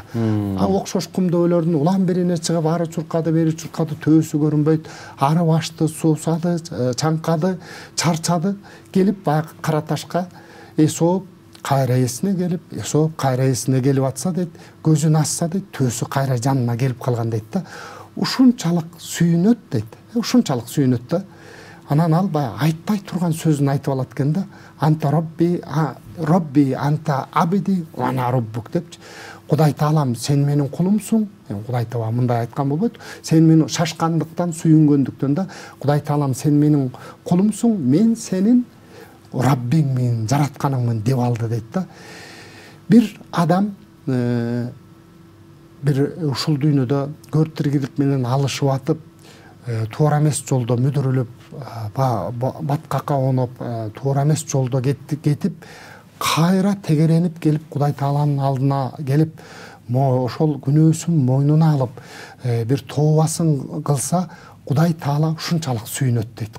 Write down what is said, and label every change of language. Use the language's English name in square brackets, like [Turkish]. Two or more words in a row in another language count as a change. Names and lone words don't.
[Kyrgyz] Окшош кум дөбөлөрдүн улам бирине чыгып, ары чуркады, бери чуркады, төөсү көрүнбөйт, ары башты, суусады, чаңкады, чарчады, келип баягы кара ташка эсооп, кайра эсине келип, эсооп, кайра эсине келип атса дейт, көзүн ачса дейт, төөсү кайра жанына келип калган дейт да. Ушунчалык сүйүнөт дейт. Ушунчалык сүйүнөт да. Анан ал баягы айтпай турган сөзүн айтып алат экен да. [Arabic] أنت ربي، أنت عبدي، أنا ربك [Kyrgyz] депчи. Кудай Таалам, сен менин кулумсуң. Кудай Таала мындай айткан болбойт. Сен менин шашкандыктан, сүйүнгөндүктөн да, Кудай Таалам, сен менин кулумсуң, мен сенин Раббиңмин, жаратканыңмын деп алды дейт да. Бир адам бир ушул дүйнөдө көрүп тиргилик менен алышып атып, туура эмес жолдо мүдүрүлүп, баткакка оноп, туура эмес жолдо кетип, кайра тегеренип келип, Кудай Тааланын алдына келип, ошол күнөөсүн мойнуна алып, бир тообасын кылса, Кудай Таала ушунчалык сүйүнөт дейт.